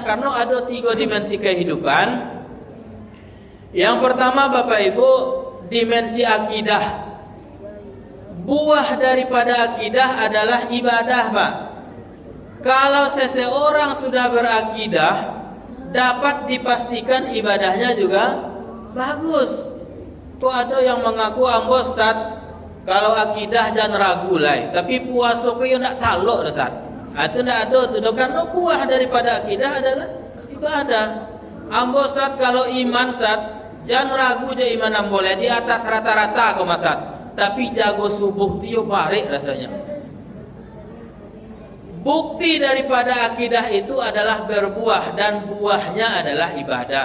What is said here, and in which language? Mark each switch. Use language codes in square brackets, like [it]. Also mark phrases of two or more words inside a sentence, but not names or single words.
[id] Karena ada 3 dimensi kehidupan. Yang pertama Bapak Ibu, dimensi akidah. Buah daripada akidah adalah ibadah, Pak. Kalau seseorang sudah berakidah, dapat dipastikan ibadahnya juga bagus. Kok ada yang mengaku ambo Ustaz, kalau akidah jangan ragu lah, tapi puasa [min] kok ndak talok [id] Ustaz. Itu ndak ada tuh, karena buah daripada akidah adalah ibadah. Ambo Ustaz kalau iman Ustaz, jangan ragu je iman ambo boleh di atas rata-rata kok Ustaz. Tapi jago subuh tiup barik rasanya. Bukti daripada akidah itu adalah berbuah, dan buahnya adalah ibadah.